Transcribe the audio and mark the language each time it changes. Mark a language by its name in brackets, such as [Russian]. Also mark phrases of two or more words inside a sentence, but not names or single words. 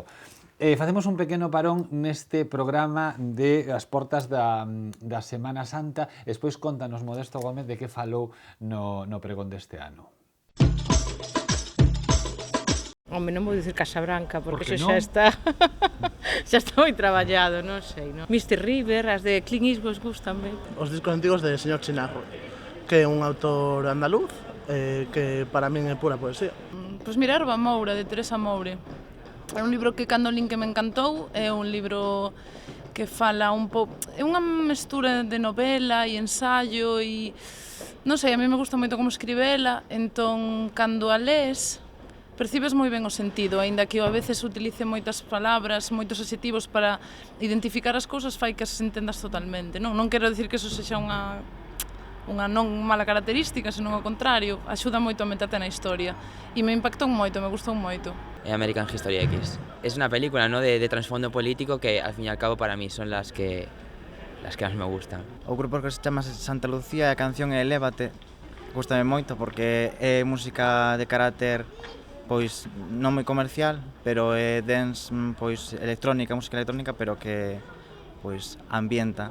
[Galician] Facemos un pequeno parón neste programa de as portas da Semana Santa. Despois contanos Modesto Gómez de que falou no pregón deste ano. Home, non vou dicir Casabranca, porque iso xa está xa está moi traballado, non sei, non? Mr. River, as de Clint Eastwood gústanme. Os discos antigos de Señor Chinarro, que é un autor andaluz, que para min é pura poesía. Pois mira, Herba Moura, de Teresa Moure. É un libro que cando lin que me encantou, é un libro que fala un pouco... É unha mestura de novela e ensaio e... Non sei, [Spanish] a mí me gusta [Galician] moito como escribela, entón, cando a lees, percibes moi ben o sentido, aínda que a veces utilice moitas palabras, moitos adxetivos para identificar as cousas, fai que as entendas totalmente. Non quero dicir que eso sexa unha non mala característica, senón ao contrario, axuda moito a meterte na historia. E me impactou moito, me gustou moito. American History X. [Spanish] Es una película, ¿no?, de trasfondo político que al fin y al cabo para mí son las que máis me gustan. [Galician] O grupo que se chama Santa Lucía e a canción é Elévate. Gústame moito porque é música de carácter pois non moi comercial, pero é dance, pois electrónica, música electrónica, pero que pois ambienta.